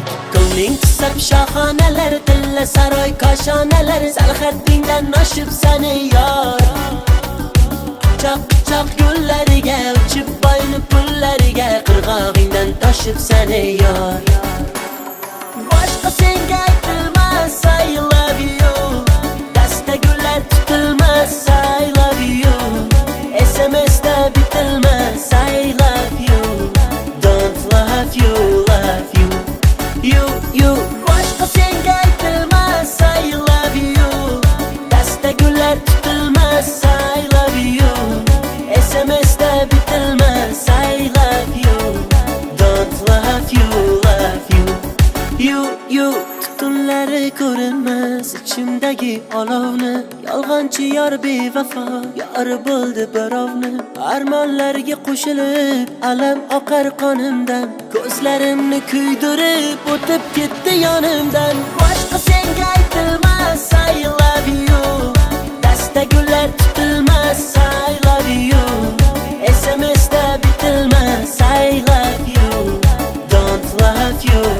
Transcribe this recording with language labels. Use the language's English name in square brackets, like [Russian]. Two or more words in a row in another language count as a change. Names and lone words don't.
[Uzbek] Ko'ngling tusab shoxonalar, tilla saroy koshonalar. Sal haddingdan oshib sani yor. quchoq yo'llariga uchib boyni pullariga qirg'og'ingdan toshib seni yor boshqa senga aytilmas [English] I love you [Uzbek] dasta gullar tutilmas [English] I love you [Uzbek] SMS'da bitilmas [English] I love you don't love you [Uzbek] you boshqa senga aytilmas [English] I love you [Uzbek] dasta gullar tutilmas [English] I love you [Uzbek] SMS'da bitilmas [English] I love you don't love [Uzbek] you tutunlari ko'rinmas ichimdagi olovni yolg'onchi yor bevafo yor bo'ldi birovni armonlarga qo'shilib alam oqar qonimdan ko'zlarimni kuydirib o'tib ketdi yonimdan boshqa senga aytilmas [English] I love you [Uzbek] dasta gullar tutilmas [English] I love you [Uzbek] SMS'da bitilmas [English] I love you don't love you